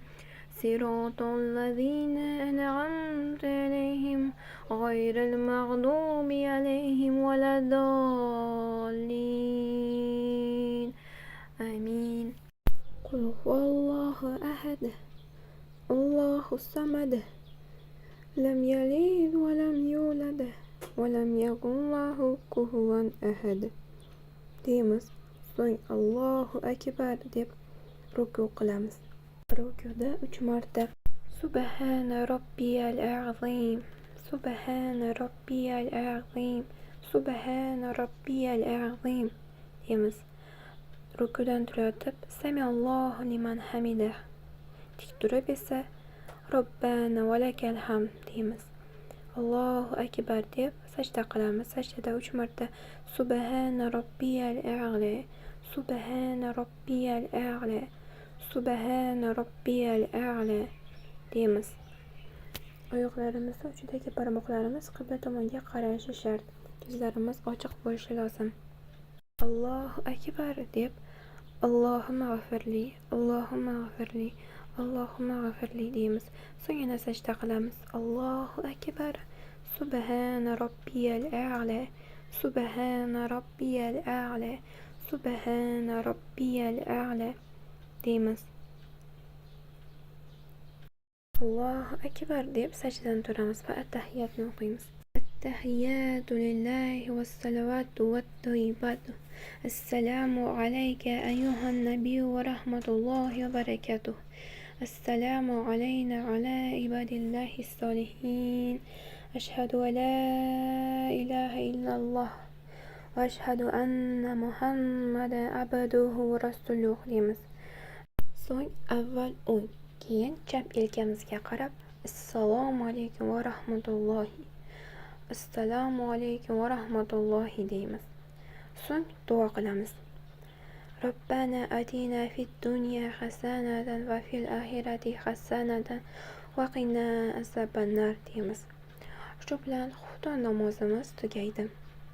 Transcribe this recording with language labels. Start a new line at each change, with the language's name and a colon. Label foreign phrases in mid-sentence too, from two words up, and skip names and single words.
Arabic: صراط الذين أنعمت عليهم غير المغضوب عليهم ولا الضالين آمين. قل هو الله أحد الله الصمد لم يلد ولم يولد ولم يكن له كفوا أحد deymiz.
Uzbek: So'ng
Arabic: الله أكبر
Uzbek: deb ruku qilamiz. Rukuda 3 marta
Arabic: سبحان ربي العظيم سبحان ربي العظيم سبحان ربي العظيم deymiz.
Uzbek: Rukudan turib
Arabic: سمع الله لمن حمده.
Uzbek: Tik turib esa
Arabic: ربنا ولك الحمد
Uzbek: deymiz.
Arabic: الله أكبر
Uzbek: deb sajda qilamiz. Sajdada 3 marta
Arabic: سبحان ربي الأعلى سبحان ربي الأعلى سبحان ربي الأعلى deymiz.
Uzbek: Oyoqlarimizni uchidagi barmoqlarimiz qibla tomonga qarashi shart. Ko'zlarimiz ochiq bo'lishi lozim.
Arabic: الله أكبر deb اللهم اغفر لي اللهم اغفر لي اللهم اغفر لي deymiz.
Uzbek: So'ng yana sajda qilamiz.
Arabic: الله أكبر. سبحان ربي الأعلى سبحان ربي الأعلى سبحان ربي الأعلى deymiz. الله أكبر
Uzbek: deb sajdadan turamiz va at-tahiyatni o'qiymiz.
Arabic: التحيات لله والصلوات والطيبات. السلام عليك أيها النبي ورحمة الله وبركاته. السلام علينا وعلى عباد الله الصالحين. أشهد أن لا إله إلا الله وأشهد أن محمدا عبده ورسوله deymiz.
Uzbek: So'ng avval o'ng, keyin chap yelkamizga qarab
Arabic: السلام عليكم ورحمة الله السلام عليكم ورحمة الله
Uzbek: deymiz. So'ng duo qilamiz.
Arabic: ربنا آتنا في الدنيا حسنة وفي الآخرة حسنة وقنا عذاب النار deymiz.
Uzbek: Shu bilan xufton namozimiz tugaydi.